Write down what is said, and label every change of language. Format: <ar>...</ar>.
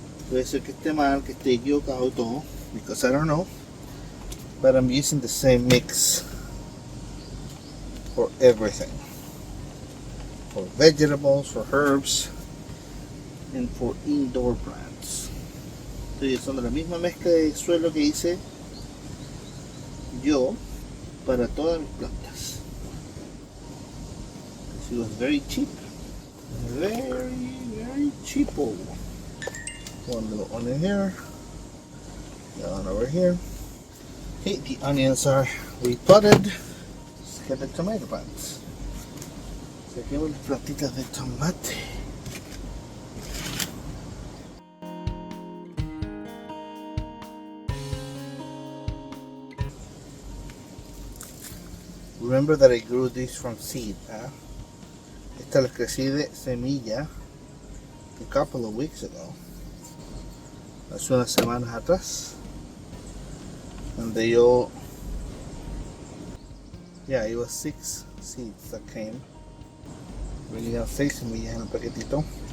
<es>Puede ser que esté mal, que esté equivocado todo,</es> <en>because I don't know. But I'm using the same mix for everything. For vegetables, for herbs, and for indoor plants.</en> <es>Estoy usando la misma mezcla de suelo que hice yo para todas mis plantas.</es> <en>It was very cheap. Very cheapo. One little onion here. The one over here. Okay, the onions are repotted. Let's get the tomato plants.</en> <es>Saquemos las plantitas de tomate.</es> <en>Remember that I grew this from seed, huh?</en> <es>Esta las crecí de semilla</es> <en>a couple of weeks ago.</en> <es>Hace unas semanas atrás.</es> <en>And they all, yeah, it was 6 seeds that came.</en> <es>Venían 6 semillas en el paquetito.</es>